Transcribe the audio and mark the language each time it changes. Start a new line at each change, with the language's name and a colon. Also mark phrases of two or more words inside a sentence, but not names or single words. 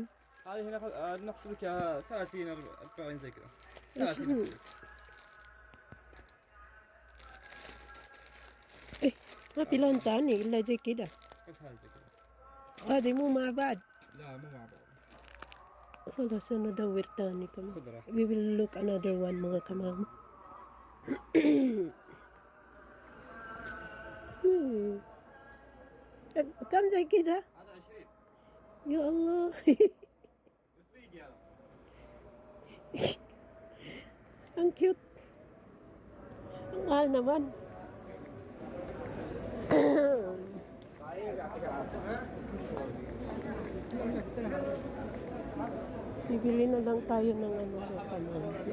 Arabic: هذه هنا نحسب لك 30 40 زي كذا إيش 30 هو؟ نحسب لك إيه ما في لون ثاني إلا زي كده بس هذه زي كذا هذه مو مع بعض لا مو مع بعض خلاص ندور ثاني كمان خذ راحتك
English: we will look another one
Filipino: mga kamama
Arabic: كم زي كده هذا 20 يا الله افريقيا
Filipino: ang cute ang mahal naman bibili na lang tayo ng ano mga kamama.